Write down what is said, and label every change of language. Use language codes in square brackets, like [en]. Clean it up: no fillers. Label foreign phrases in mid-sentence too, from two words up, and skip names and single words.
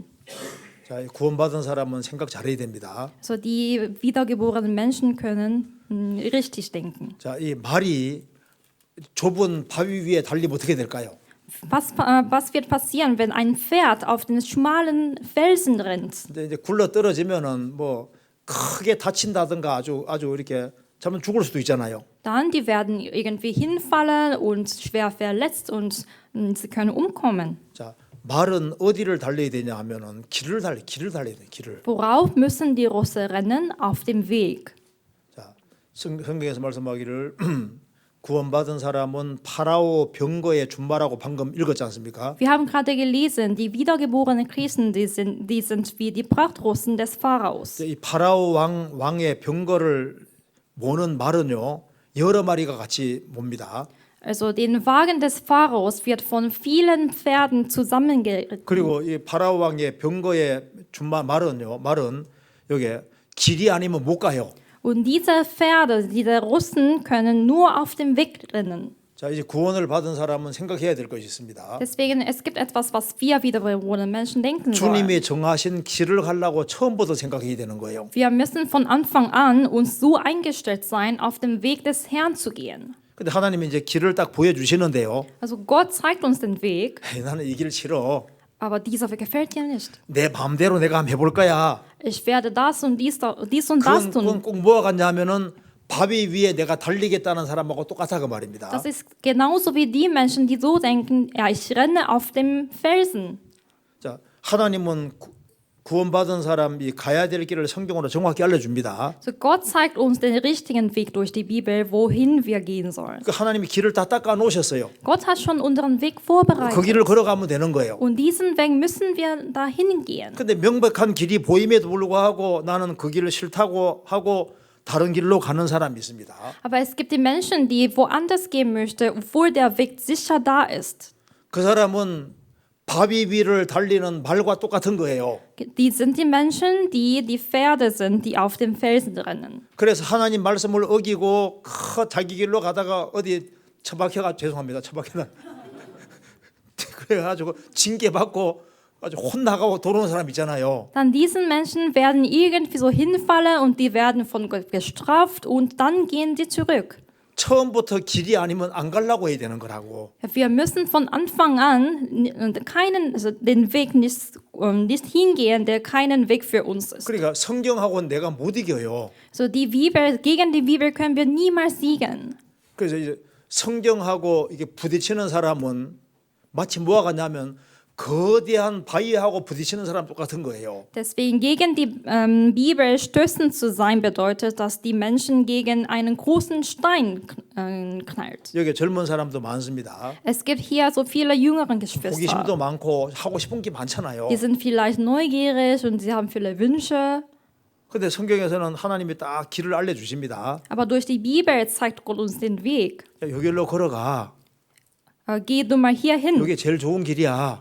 [ko] 자, 구원받은 사람은 생각 잘해야 됩니다. [de] So die wiedergeborenen Menschen können richtig denken. [ko] 자, 이 말이 좁은 바위 위에 달리면 어떻게 될까요? [de] Was wird passieren, wenn ein Pferd auf den schmalen Felsen rennt? [ko] 근데 이제 굴러 떨어지면은 뭐 크게 다친다든가 아주 이렇게 잠깐 죽을 수도 있잖아요. [de] Dann, die werden irgendwie hinfallen und schwer verletzt und sie können umkommen. [ko] 자, 말은 어디를 달려야 되냐 하면은 길을 달려야 돼, 길을. [de] Worauf müssen die Russe rennen? Auf dem Weg. [ko] 자, 성경에서 말씀하기를 구원받은 사람은 파라오 병거의 준마라고 방금 읽었지 않습니까? [de] Wir haben gerade gelesen, die wiedergeborenen Christen, die sind wie die Prachtrussen des Pharaos. [ko] 이 파라오 왕의 병거를 모는 말은요 여러 마리가 같이 몹니다. [de] Also den Wagen des Pharaos wird von vielen Pferden zusammengeritten. [ko] 그리고 이 파라오 왕의 병거의 준마 말은 여기 길이 아니면 못 가요. [de] Und diese Pferde, diese Russen können nur auf dem Weg rennen. [ko] 자, 이제 구원을 받은 사람은 생각해야 될 것이 있습니다. [de] Deswegen, es gibt etwas, was wir wiedergeborenen Menschen denken sollen. [ko] 주님이 정하신 길을 가려고 처음부터 생각해야 되는 거예요. [de] Wir müssen von Anfang an uns so eingestellt sein, auf dem Weg des Herrn zu gehen. [ko] 근데 하나님이 이제 길을 딱 보여주시는데요. [de] Also Gott zeigt uns den Weg, [ko] 나는 이 길 싫어. [de] aber dieser Weg gefällt dir nicht. [ko] 내 마음대로 내가 한번 해볼 거야. [de] Ich werde das und dies und das [ko] 그건 [de] tun. [ko] 꼭 뭐가 같냐 하면은 바위 위에 내가 달리겠다는 사람하고 똑같아 그 말입니다. [de] Das ist genauso wie die Menschen, die so denken, ja, ich renne auf dem Felsen. [ko] 자, 하나님은 구원받은 사람이 가야 될 길을 성경으로 정확히 알려줍니다. [de] So Gott zeigt uns den richtigen Weg durch die Bibel, wohin wir gehen sollen. [ko] 그 하나님이 길을 다 닦아 놓으셨어요. [de] Gott hat schon unseren Weg [ko] 그 [de] vorbereitet. [ko] 길을 걸어가면 되는 거예요. [de] Und diesen Weg müssen wir dahin gehen. [ko] 근데 명백한 길이 보임에도 불구하고 나는 그 길을 싫다고 하고 다른 길로 가는 사람이 있습니다. [de] Aber es gibt die Menschen, die woanders gehen möchten, obwohl der Weg sicher da ist. [ko] 그 사람은 바위 위를 달리는 말과 똑같은 거예요. [de] Die sind die Menschen, die die Pferde sind, die auf dem Felsen rennen. [ko] 그래서 하나님 말씀을 어기고 자기 길로 가다가 어디 처박혀가 죄송합니다. 처박혀가 그래가지고 징계받고 아주 혼나가고 돌아오는 사람 있잖아요. [de] Dann diesen Menschen werden irgendwie so hinfallen und die werden von Gott gestraft und dann gehen die zurück. [ko] 처음부터 길이 아니면 안 가려고 해야 되는 거라고. [de] Wir müssen von Anfang an den Weg nicht hingehen, der keinen Weg für uns ist. [ko] 그러니까 성경하고는 내가 못 이겨요. [de] So gegen die Bibel können wir niemals siegen. [ko] 그래서 이제 성경하고 이게 부딪히는 사람은 마치 뭐가 같냐면 거대한 바위하고 부딪히는 사람 똑같은 거예요. [de] Deswegen gegen die Bibel stößend zu sein bedeutet, dass die Menschen gegen einen großen Stein knallt. [ko] 여기 젊은 사람도 많습니다. [de] Es gibt hier so viele jüngere [ko] 호기심도 [de] Geschwister. [ko] 많고 하고 싶은 게 많잖아요. [de] Die sind vielleicht neugierig und sie haben viele Wünsche. [ko] 근데 성경에서는 하나님이 딱 길을 알려주십니다. [de] Aber durch die Bibel zeigt Gott uns den Weg. [ko] 야, 요 길로 걸어가. [de] Geh du mal hier hin. [ko] 이게 제일 좋은 길이야.